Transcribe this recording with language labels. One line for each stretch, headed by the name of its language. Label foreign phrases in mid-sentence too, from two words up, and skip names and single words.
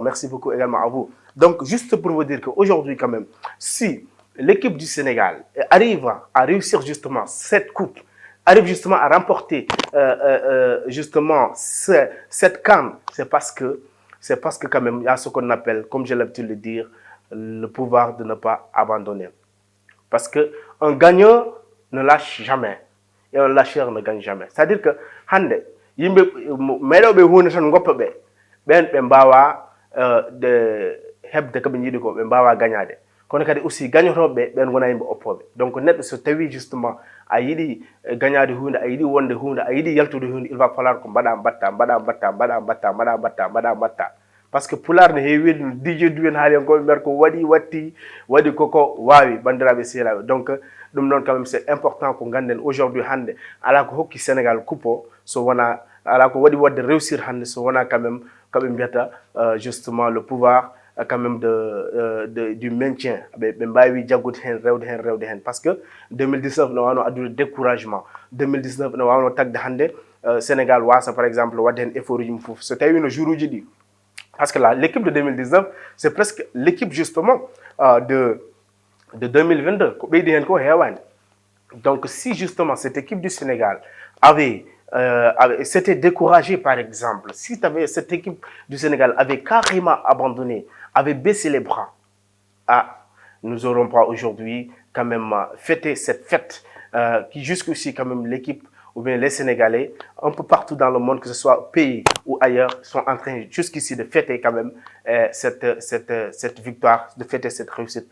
French: Merci beaucoup également à vous. Donc, juste pour vous dire qu'aujourd'hui, quand même, si l'équipe du Sénégal arrive à réussir justement cette coupe, arrive justement à remporter justement cette CAN, c'est parce que quand même, il y a ce qu'on appelle, comme j'ai l'habitude de le dire, le pouvoir de ne pas abandonner. Parce qu'un gagnant ne lâche jamais. Et un lâcheur ne gagne jamais. C'est-à-dire que,
Fula: hande, yimbe meɗoɓe hunde tan goppa ɓe ɓen ɓe mbawa de hebde koɓe jiiɗi ko ɓe mbawa gagnade kono kadi aussi gagnotoɓe ɓen wona yimɓe oppoɓe donc neɗɗo so tawi justement a yiiɗi gagnade hunde a yiiɗi wonde hunde a yiiɗi yaltude hunde
French: il va falloir
Fula: ko mbaɗa mbatta
French: par ce que
Fula: pular ne heewi wiide no dj duwen haaliyankoɓe mbiyata ko waɗi koko wawi bandiraɓe sehilaɓe donc ɗum noon
French: quand même c'est important
Fula: ko ganden aujourd'hui hande ala ko hokki sénégal coupe so wona ala ko waɗi wadde réussir hande so wona
French: quand même
Fula: koɓe mbiyata
French: justement le pouvoir quand même du maintien
Fula: ɓe mbawi jaggude hen rewde hen
French: par ce que 2019
Fula: no wawno addude
French: découragement 2019
Fula: no wawno tagde hande sénégal wasa
French: par exemple
Fula: wadde hen
French: effort
Fula: uji mum foof so tawi no
French: jour
Fula: uji ɗi
French: parce que là l'équipe de 2019 c'est presque l'équipe justement de 2022
Fula: ko ɓeydi hen ko hewani
French: donc si justement cette équipe du Sénégal s'était découragée par exemple, si cette équipe du Sénégal avait carrément abandonné, avait baissé les bras, nous n'aurons pas aujourd'hui quand même fêté cette fête qui jusqu'ici quand même l'équipe ou bien les Sénégalais, un peu partout dans le monde, que ce soit au pays ou ailleurs, sont en train jusqu'ici de fêter quand même cette victoire, de fêter cette réussite.